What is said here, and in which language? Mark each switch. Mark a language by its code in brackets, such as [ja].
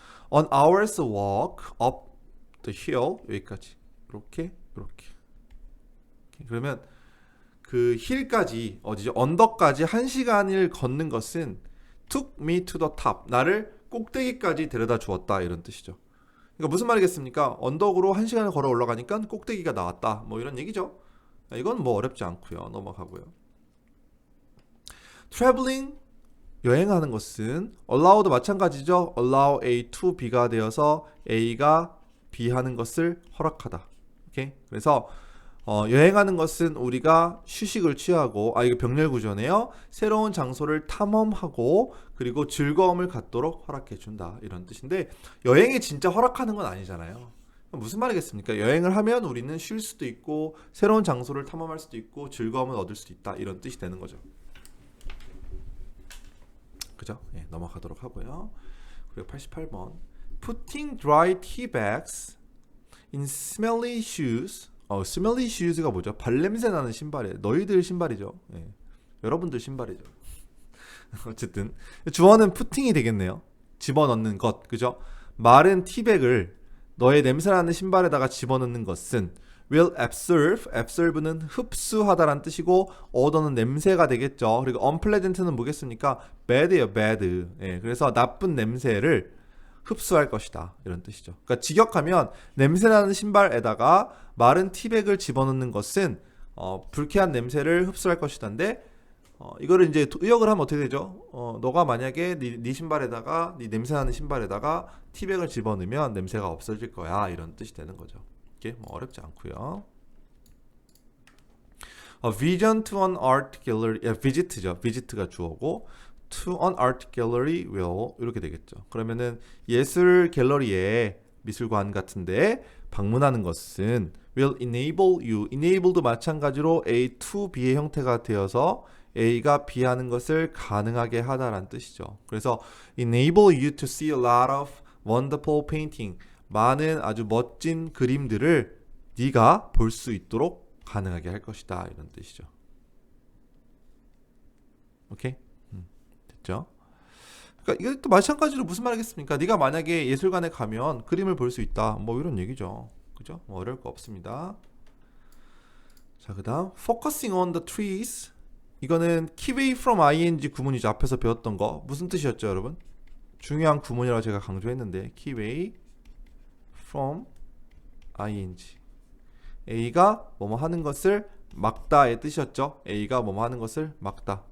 [en] On hour's walk up the hill, [ko] 여기까지. 이렇게. 그러면 그 힐까지, 어디죠? 언덕까지 1시간을 걷는 것은 [en] took me to the top. [ko] 나를 꼭대기까지 데려다 주었다. 이런 뜻이죠. 그러니까 무슨 말이겠습니까? 언덕으로 1시간을 걸어 올라가니까 꼭대기가 나왔다. 뭐 이런 얘기죠. 이건 뭐 어렵지 않고요. 넘어가고요. traveling, 여행하는 것은 allow도 마찬가지죠. [en] allow A to B [ko] 가 되어서 A가 B 하는 것을 허락하다. 오케이? 그래서 여행하는 것은 우리가 휴식을 취하고, 이거 병렬 구조네요. 새로운 장소를 탐험하고 그리고 즐거움을 갖도록 허락해 준다. 이런 뜻인데, 여행이 진짜 허락하는 건 아니잖아요. 무슨 말이겠습니까? 여행을 하면 우리는 쉴 수도 있고 새로운 장소를 탐험할 수도 있고 즐거움을 얻을 수도 있다. 이런 뜻이 되는 거죠. 그죠? 예, 넘어가도록 하고요. 그리고 88번. [en] Putting dry tea bags in smelly shoes. smelly shoes [ko] 가 뭐죠? 발냄새 나는 신발이에요. 너희들 신발이죠. 예. 여러분들 신발이죠. 어쨌든 주어는 putting이 되겠네요. 집어넣는 것, 그죠? 마른 티백을 너의 냄새나는 신발에다가 집어넣는 것은 [en] will absorbe [ko] 는 흡수하다란 뜻이고, odor는 냄새가 되겠죠. 그리고 unpleasant는 뭐겠습니까? [en] bad예요, bad. [ko] 예, 그래서 나쁜 냄새를 흡수할 것이다. 이런 뜻이죠. 그러니까 직역하면 냄새나는 신발에다가 마른 티백을 집어넣는 것은 불쾌한 냄새를 흡수할 것이다인데, 이거를 이제 의역을 하면 어떻게 되죠? 너가 만약에 네 신발에다가, 네 냄새나는 신발에다가 티백을 집어넣으면 냄새가 없어질 거야. 이런 뜻이 되는 거죠. 이게 뭐 어렵지 않고요. [en] vision to an art gallery, [ko] visit죠. visit가 주어고 [en] to an art gallery will [ko] 이렇게 되겠죠. 그러면은 예술 갤러리에, 미술관 같은데 방문하는 것은 [en] will enable you, [ko] enable도 마찬가지로 A to B의 형태가 되어서 A가 B 하는 것을 가능하게 하다라는 뜻이죠. 그래서 [en] enable you to see a lot of wonderful painting, [ko] 많은 아주 멋진 그림들을 네가 볼 수 있도록 가능하게 할 것이다. 이런 뜻이죠. 오케이? 됐죠? 그러니까 이것도 마찬가지로 무슨 말이겠습니까? 네가 만약에 예술관에 가면 그림을 볼 수 있다. 뭐 이런 얘기죠. 그죠? 뭐 어려울 거 없습니다. 자, 그다음 [en] focusing on the trees. [ko] 이거는 [en] keep away from ing [ko] 구문이죠. 앞에서 배웠던 거. 무슨 뜻이었죠, 여러분? 중요한 구문이라고 제가 강조했는데 [en] keep away from ing. [ko] A가 뭐뭐 하는 것을 막다의 뜻이었죠. A가 뭐뭐 하는 것을 막다.